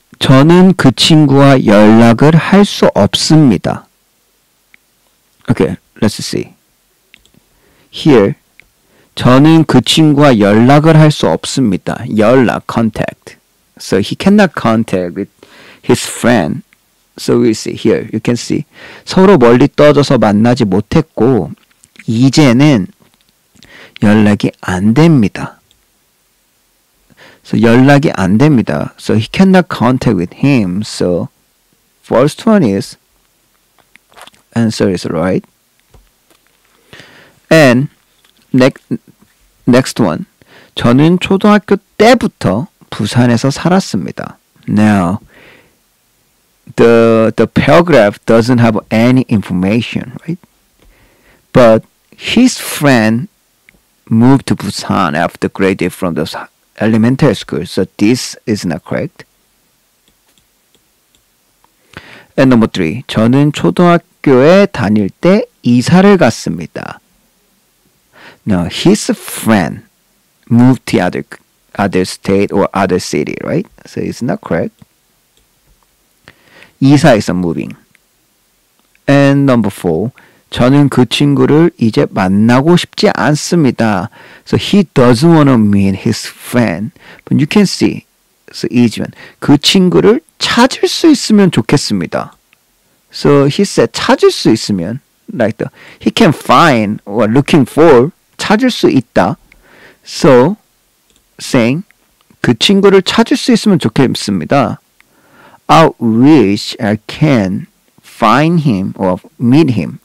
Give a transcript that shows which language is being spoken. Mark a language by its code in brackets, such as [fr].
[ko] 저는 그 친구와 연락을 할 수 없습니다. [en] Okay, let's see. Here, [ko] 저는 그 친구와 연락을 할 수 없습니다. 연락, contact. [en] So he cannot contact with his friend. So we see here, you can see. [ko] 서로 멀리 떨어져서 만나지 못했고, 이제는 연락이 안 됩니다. So 연락이 안 됩니다. [en] So he cannot contact with him. So first one is answer is right. And next one. [ko] 저는 초등학교 때부터 부산에서 살았습니다. [en] Now the paragraph doesn't have any information, right? But his friend moved to Busan after graduating from the elementary school, so this is not correct. And number 3. [ko] 저는 초등학교에 다닐 때 이사를 갔습니다. [en] Now, his friend moved to other state or other city, right? So it's not correct. 이사 is moving. And number 4. [ko] 저는 그 친구를 이제 만나고 싶지 않습니다. [en] So he doesn't want to meet his friend. But you can see, so easy one. [ko] 그 친구를 찾을 수 있으면 좋겠습니다. [en] So he said [ko] 찾을 수 있으면, [en] like the, he can find or looking for, [ko] 찾을 수 있다. [en] So saying, [ko] 그 친구를 찾을 수 있으면 좋겠습니다. [en] I wish I can find him or meet him.